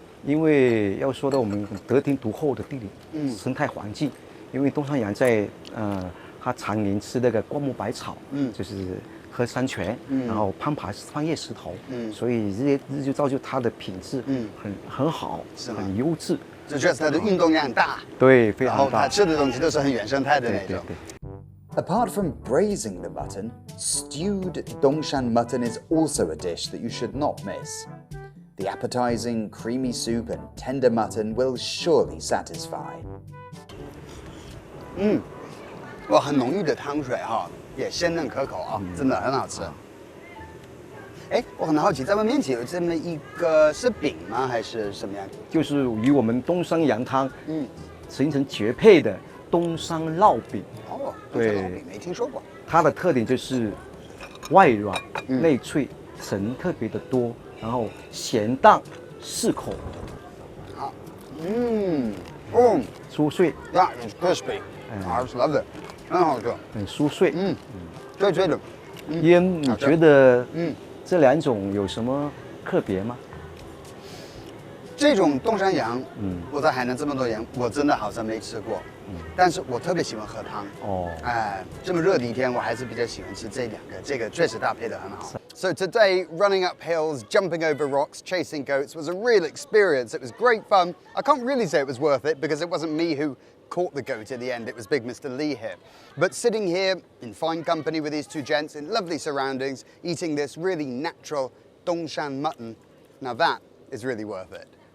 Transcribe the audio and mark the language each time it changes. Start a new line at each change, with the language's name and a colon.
Chinese: 因为要说到我们得天独厚的地理生态环境，因为东山羊在它常年吃那个灌木百草，就是喝山泉，然后攀爬翻越石头，所以日就造就它的品质很好，很优质。就觉得它的运动量大，对，非常大。然后它吃的东西都是很原生态的那种。
English: Apart from braising the mutton, stewed Dongshan mutton is also a dish that you should not miss. The appetizing, creamy soup and tender mutton will surely satisfy.
Chinese: 哇，很浓郁的汤水哈，也鲜嫩可口啊，真的很好吃。哎，我很好奇，在我面前有这么一个是饼吗？还是什么样？就是与我们东山羊汤形成绝配的东山烙饼。哦，对，烙饼没听说过。它的特点就是外软内脆，层特别的多，然后咸淡适口。好，酥脆。
English: That is crispy. I just love it.
Chinese: 很好吃。很酥脆。脆脆的。烟，你觉得这两种有什么特别吗？这种东山羊，我在海南这么多年，我真的好像没吃过。但是我特别喜欢喝汤。这么热的一天，我还是比较喜欢吃这两个，这个确实搭配得很好。
English: So today, running up hills, jumping over rocks, chasing goats was a real experience. It was great fun. I can't really say it was worth it because it wasn't me who caught the goat at the end. It was big Mr. Lee here. But sitting here in fine company with these two gents in lovely surroundings, eating this really natural Dongshan mutton, now that is really worth it.